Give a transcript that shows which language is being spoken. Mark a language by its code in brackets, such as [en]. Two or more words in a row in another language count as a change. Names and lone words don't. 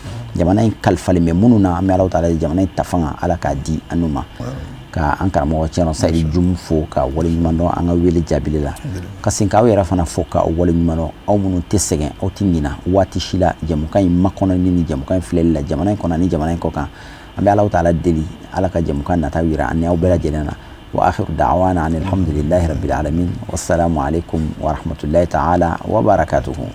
[bm] jamana in kalifalen bɛ minnu na an bɛ Alahu taala jamana in tafanga Ala k'a di anu ma ka an karamɔgɔ Cɛno Sayidu Jum fo ka waleɲuman dɔn an ka wele jaabili la ka sin k'aw yɛrɛ fana fo ka waleɲuman dɔn aw minnu tɛ sɛgɛn aw tɛ ɲina waati si la jamukan in makɔnɔni ni jamukan in filɛli la jamana in kɔnɔ ani jamana in kɔ kan an bɛ Alahu taala deli Ala ka jamukan nataw yira an ni aw bɛɛ lajɛlen na [ar] وآخر دعوانا عن الحمد لله رب العالمين والسلام عليكم ورحمة الله تعالى وبركاته.